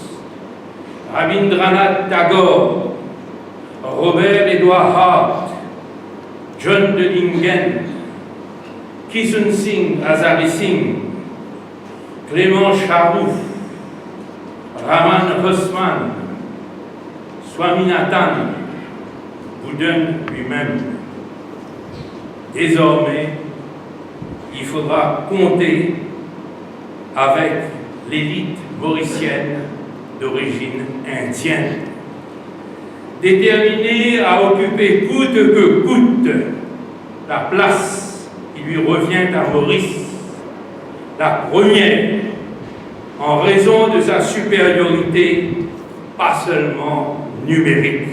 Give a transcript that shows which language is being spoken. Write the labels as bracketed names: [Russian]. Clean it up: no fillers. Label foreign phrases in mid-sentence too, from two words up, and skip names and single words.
[French] Rabindranath Tagore, Robert Edward Hart, John de Lingen, Kishan Singh Azari Singh, Clément Charouf, Raman Hosman, Swaminathan, Buden lui-même. Désormais, il faudra compter avec l'élite mauricienne d'origine indienne, déterminée à occuper coûte que coûte la place qui lui revient à Maurice, la première en raison de sa supériorité, pas seulement numérique.